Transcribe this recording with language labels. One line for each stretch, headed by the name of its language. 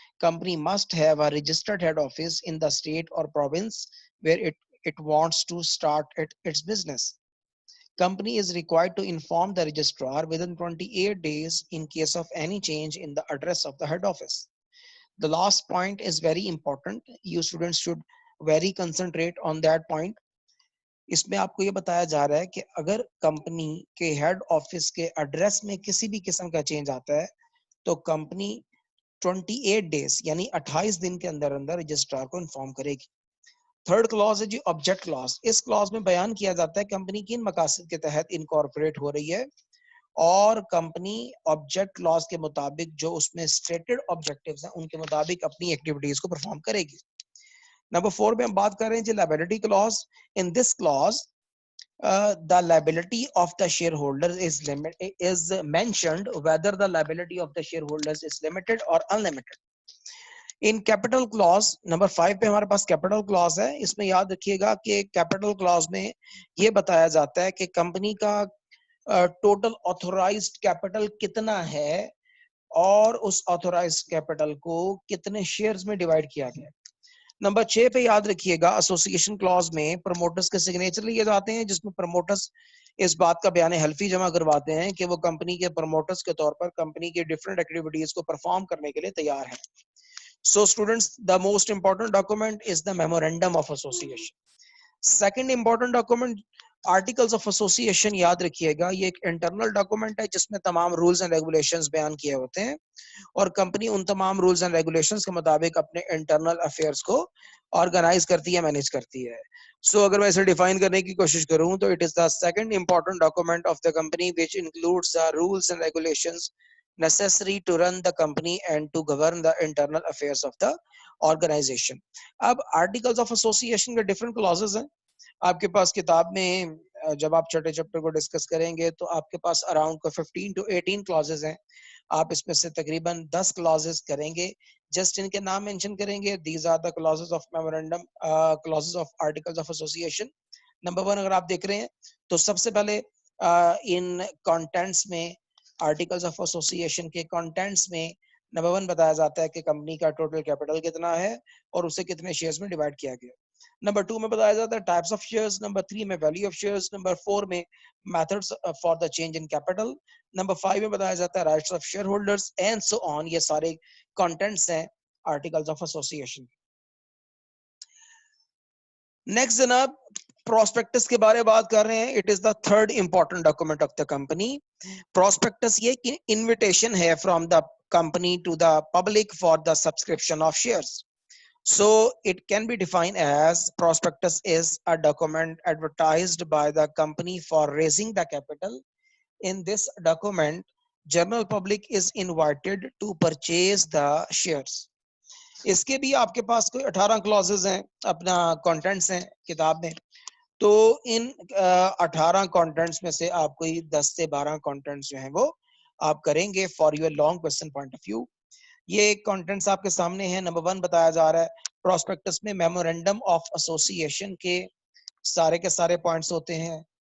English: Company must have a registered head office in the state or province where it wants to start its business. Company is required to inform the registrar within 28 days in case of any change in the address of the head office. The last point is very important. You students should very concentrate on that point.
Urdu: اس میں آپ کو یہ بتایا جا رہا ہے کہ اگر کمپنی کے ہیڈ آفس کے ایڈریس میں کسی بھی قسم کا چینج آتا ہے تو کمپنی 28 ڈیز یعنی 28 دن کے اندر اندر رجسٹرار کو انفارم کرے گی. تھرڈ کلاز ہے جی آبجیکٹ کلاز. اس کلاز میں بیان کیا جاتا ہے کمپنی کن مقاصد کے تحت انکارپوریٹ ہو رہی ہے اور کمپنی آبجیکٹ کلاز کے مطابق جو اس میں اسٹیٹڈ آبجیکٹیوز ہیں ان کے مطابق اپنی ایکٹیویٹیز کو پرفارم کرے گی. نمبر 4 میں ہم بات کر رہے ہیں جی liability Claus.
English: In this clause the liability of the shareholders is mentioned whether the liability of the shareholders is limited or unlimited.
Urdu: In capital Claus number 5 پہ ہمارے پاس کیپٹل کلاز ہے. اس میں یاد رکھیے گا کہ کیپٹل کلاز میں یہ بتایا جاتا ہے کہ کمپنی کا ٹوٹل آتھورائزڈ کیپٹل کتنا ہے اور اس آتھورائزڈ کیپٹل کو کتنے شیئرز میں ڈیوائڈ کیا گیا. نمبر 6 پہ یاد رکھیے گا ایسوسیشن کلاز میں پروموٹرز کے سگنیچر لیے جاتے ہیں جس میں پروموٹرز اس بات کا بیان حلفی جمع کرواتے ہیں کہ وہ کمپنی کے پروموٹرز کے طور پر کمپنی کی ڈفرینٹ ایکٹیویٹیز کو پرفارم کرنے کے لیے تیار ہیں.
English: So students, the most important document is the memorandum of association. Second important document, articles of association.
Urdu: یاد رکھیے گا یہ ایک انٹرنل ڈاکومنٹ ہے جس میں تمام رولز اینڈ ریگولیشنز بیان کیے ہوتے ہیں اور کمپنی ان تمام رولز اینڈ ریگولیشنز کے مطابق اپنے انٹرنل افیئرز کو آرگنائز کرتی ہے, مینیج کرتی ہے. سو اگر میں اسے ڈیفائن کرنے کی کوشش کروں تو
English: It is the second important document of the company which includes the rules and regulations necessary to run the company and to govern the internal affairs of the organization.
Urdu: اب articles of association کے different clauses ہیں آپ کے پاس کتاب میں. جب آپ چھٹے چیپٹر کو ڈسکس کریں گے تو آپ کے پاس اراؤنڈ کو
English: 15 to 18 clauses
Urdu: ہیں. آپ اس میں سے تقریباً 10 clauses کریں گے, جسٹ ان کے نام مینشن کریں گے.
English: These are the clauses of memorandum, clauses of articles of association.
Urdu: Number 1 اگر آپ دیکھ رہے ہیں تو سب سے پہلے ان کانٹینٹس میں آرٹیکلز آف ایسوسیشن کے کانٹینٹس میں نمبر 1 بتایا جاتا ہے کہ کمپنی کا ٹوٹل کیپٹل کتنا ہے اور اسے کتنے شیئرز میں ڈیوائڈ کیا گیا. نمبر 2 میں بتایا جاتا ہے ٹائپس آف شیئرز. نمبر 3 میں ویلیو آف شیئرز. نمبر 4 میں
English: Methods for the change in capital.
Urdu: Number 5 میں بتایا جاتا ہے
English: Rights of shareholders and so on.
Urdu: یہ سارے کانٹینٹس ہیں آرٹیکلز آف ایسوسیشن. نیکسٹ جناب پراسپیکٹس کے بارے میں بات کر رہے ہیں.
English: It is the third important document of the company.
Urdu: Prospects یہ کہ انویٹیشن ہے
English: From the company to the public for the subscription of shares. So it can be defined as prospectus is a document advertised by the company for raising the capital. In this document, general public is invited to purchase the shares.
Urdu: اس کے بھی آپ کے پاس کوئی 18 clauses ہیں, اپنا contents ہیں کتاب میں. تو ان 18 contents میں سے آپ کوئی 10 سے 12 contents جو ہیں وہ آپ کریں گے
English: for your long question point of view.
Urdu: یہ کانٹینٹس آپ کے سامنے ہیں. نمبر 1 بتایا جا رہا ہے پراسپیکٹس میں میمورینڈم آف ایسوسیشن کے سارے پوائنٹس ہوتے ہیں.